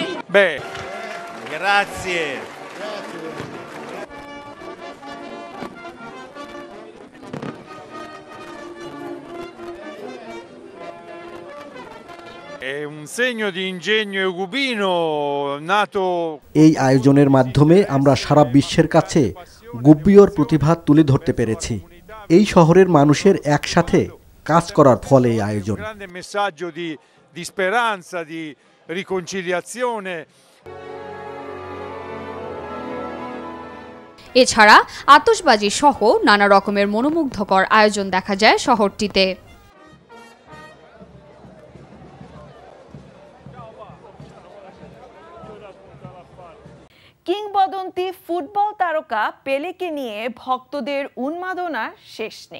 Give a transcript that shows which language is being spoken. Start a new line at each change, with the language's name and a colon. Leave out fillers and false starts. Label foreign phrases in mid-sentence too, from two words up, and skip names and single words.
Italian: Beh, grazie. È un segno di ingegno cubino nato
Bangla: এই আয়োজনের মাধ্যমে আমরা সারা বিশ্বের কাছে গুব্বিওর প্রতিভা তুলে ধরতে পেরেছি। এই শহরের মানুষের একসাথে কাজ করার ফলে এই আয়োজন।
Italian: grande messaggio di speranza, di riconciliazione.
Bangla: এছাড়া আতশবাজি সহ নানা রকমের মনোমুগ্ধকর আয়োজন দেখা যায় শহরটিতে। কিংবদন্তি ফুটবল তারকা পেলেকে নিয়ে ভক্তদের উন্মাদনার শেষ নেই।